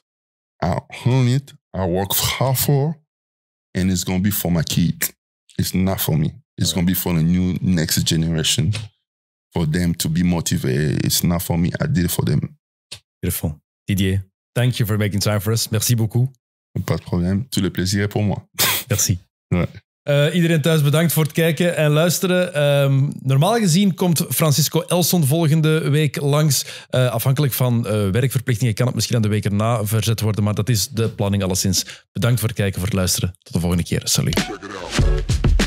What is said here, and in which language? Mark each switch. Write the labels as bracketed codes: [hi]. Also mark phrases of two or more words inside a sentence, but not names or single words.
[en] I earn it. I work hard for, and it's going to be for my kid. It's not for me. It's going to be for the new next generation, for them to be motivated. It's not for me. I did it for them. Beautiful. Didier, thank you for making time for us. [fr] Merci beaucoup. Pas de problème. Tout le plaisir est pour moi. Merci. Ouais. [nl] Iedereen thuis bedankt voor het kijken en luisteren. Normaal gezien komt Francisco Elson volgende week langs. Afhankelijk van werkverplichtingen kan het misschien aan de week erna verzet worden, maar dat is de planning alleszins. Bedankt voor het kijken, voor het luisteren. Tot de volgende keer. Salut.